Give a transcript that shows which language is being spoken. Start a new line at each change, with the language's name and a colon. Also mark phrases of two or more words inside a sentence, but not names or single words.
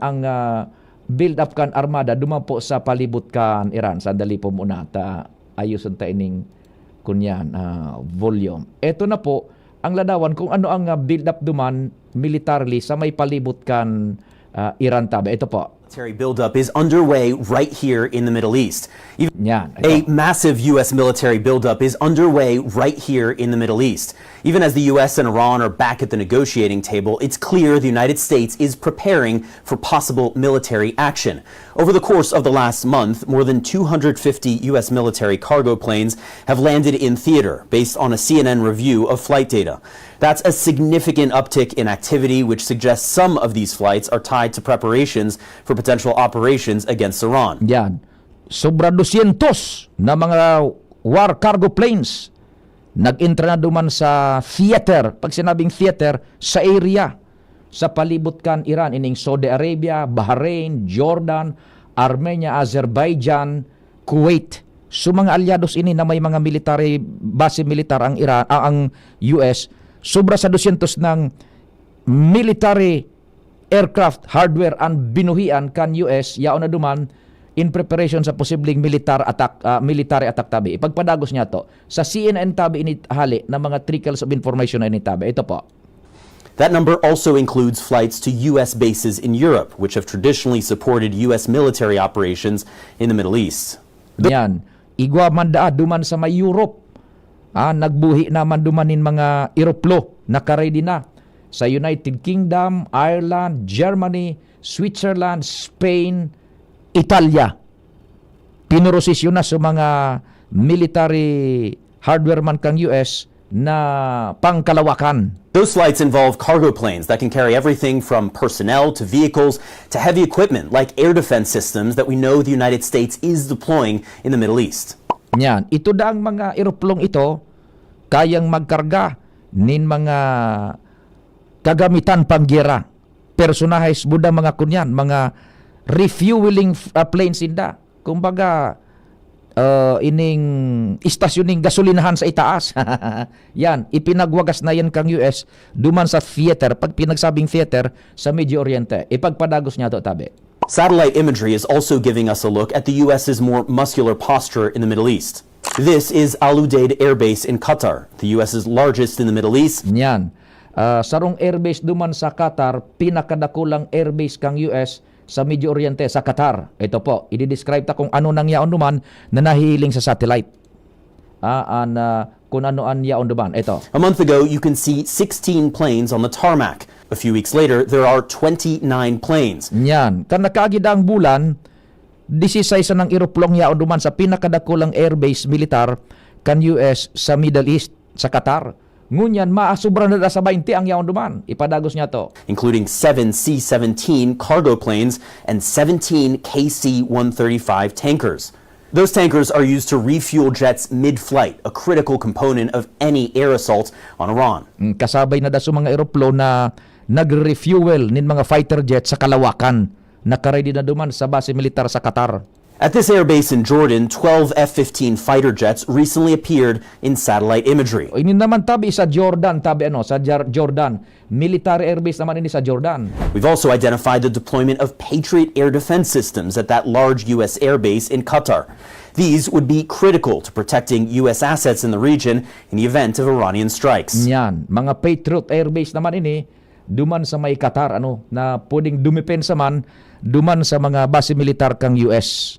Bikol: Ang
English: build up
Bikol: kan armada duman po sa palibot kan Iran. Sandali po muna, ayusin ta ining kunyan volume. Ito na po, ang ladawan kung ano ang
English: build up
Bikol: duman militarily sa may palibot kan Iran tabi. Ito po.
English: Military buildup is underway right here in the Middle East.
Bikol: Yan,
English: A massive U.S. military buildup is underway right here in the Middle East. Even as the U.S. and Iran are back at the negotiating table, it's clear the United States is preparing for possible military action. Over the course of the last month, more than 250 U.S. military cargo planes have landed in theater, based on a CNN review of flight data. That's a significant uptick in activity, which suggests some of these flights are tied to preparations for potential operations against Iran.
Bikol: Yan. Sobra 200 na mga
English: war cargo planes
Bikol: nag-entra na duman sa theater. Pag sinabing theater, sa area, sa palibot kan Iran, ining Saudi Arabia, Bahrain, Jordan, Armenia, Azerbaijan, Kuwait. So mga alyados ini na may mga military, base militar ang Iran, ang US, sobra sa 200 ng
English: military aircraft hardware
Bikol: ang binuhian kan US yaon na duman
English: in preparation
Bikol: sa posibleng military attack tabi. Ipagpadagos niya to sa CNN tabi ini hali na mga
English: trickles of information
Bikol: na ini tabi. Ito po.
English: That number also includes flights to U.S. bases in Europe, which have traditionally supported U.S. military operations in the Middle East.
Bikol: Yan. Igwa manda duman sa may Europe. Nagbuhi naman dumanin mga eroplo naka-ready na sa United Kingdom, Ireland, Germany, Switzerland, Spain, Italia. Pinurosisyon na sa mga
English: military hardware
Bikol: man kang US na pangkalawakan.
English: Those flights involve cargo planes that can carry everything from personnel to vehicles to heavy equipment like air defense systems that we know the United States is deploying in the Middle East.
Bikol: Yan, ito daang mga eroplong ito kayang magkarga nin mga kagamitan panggera. Personahes buda mga kunyan, mga
English: refueling planes
Bikol: inda. Kumbaga ining istasyoning gasolinahan sa itaas. Yan, ipinagwagas na yan kang US duman sa theater. Pag pinagsabing theater sa Medio Oriente, ipagpadagos niya to tabi.
English: Satellite imagery is also giving us a look at the U.S.'s more muscular posture in the Middle East. This is Al Udeid Air Base in Qatar, the U.S.'s largest in the Middle East.
Bikol: Yan. Sarong airbase duman sa Qatar, pinakadakulang airbase kang US sa Medio Oriente, sa Qatar. Ito po, i-describe ta kung ano nang yaon duman na nahihiling sa satellite. Kung ano ang yaon duman. Ito.
English: A month ago, you can see 16 planes on the tarmac. A few weeks later, there are 29 planes.
Bikol: Yan. Kan nakaagid ang bulan, 16 ng eroplong yaon duman sa pinakadakulang airbase militar kan US sa Middle East, sa Qatar. Ngunyan, maasubra na sa 20 ang yaon duman. Ipadagos niya to.
English: Including 7 C-17 cargo planes and 17 KC-135 tankers. Those tankers are used to refuel jets mid-flight, a critical component of any air assault on Iran.
Bikol: Kasabay na da sa mga eroplo na nag-refuel nin mga
English: fighter jets
Bikol: sa kalawakan. Nakaready na duman sa base militar sa Qatar.
English: At this airbase in Jordan, 12 F-15 fighter jets recently appeared in satellite imagery.
Bikol: Ini naman tabi sa Jordan, sa Jordan.
English: Military airbase
Bikol: naman ini sa Jordan.
English: We've also identified the deployment of Patriot air defense systems at that large U.S. airbase in Qatar. These would be critical to protecting U.S. assets in the region in the event of Iranian strikes.
Bikol: Yan, mga Patriot airbase naman ini duman sa may Qatar na pwedeng dumipensa man duman sa mga base militar kang US.